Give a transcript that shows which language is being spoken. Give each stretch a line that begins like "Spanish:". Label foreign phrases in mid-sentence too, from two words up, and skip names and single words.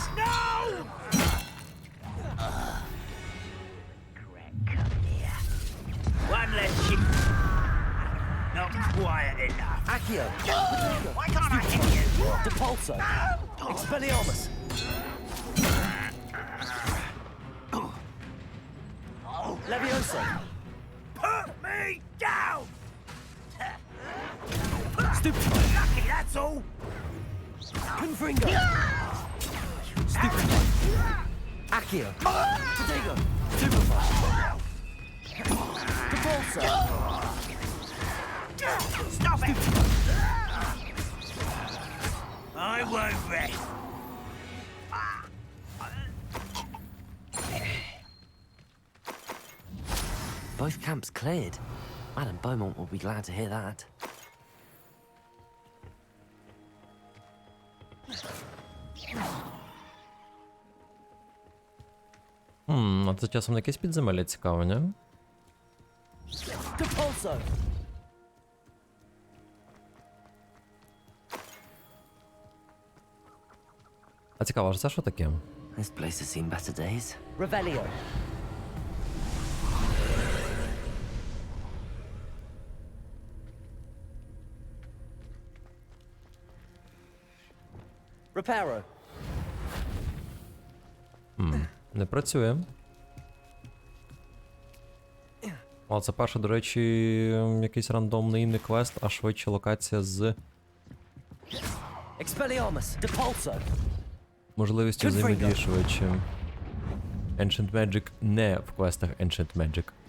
English: No! Come here. One less ship. Not quiet enough. Accio! Why can't I hit you? Depulso! Expelliarmus! Levioso! Put me down! Stupefy! Lucky, that's all. Confringo! Stupefy! Accio! Protego! Stupefy! Depulso! Stop it! I won't rest. Both camps cleared. Madame Beaumont will be glad to hear that.
Ukrainian: А це часом не якесь підземелля цікаве, не?
English: Depulso.
Ukrainian: А цікаво, ж це що таке?
English: This place has seen better days. Revelio. Reparo.
Ukrainian: Не працює. О, це перший, до речі, якийсь рандомний не квест, а швидше локація з
English: Expelliarmus. Depulso.
Ukrainian: можливістю взаємодії швидше. Ancient Magic не в квестах Ancient Magic.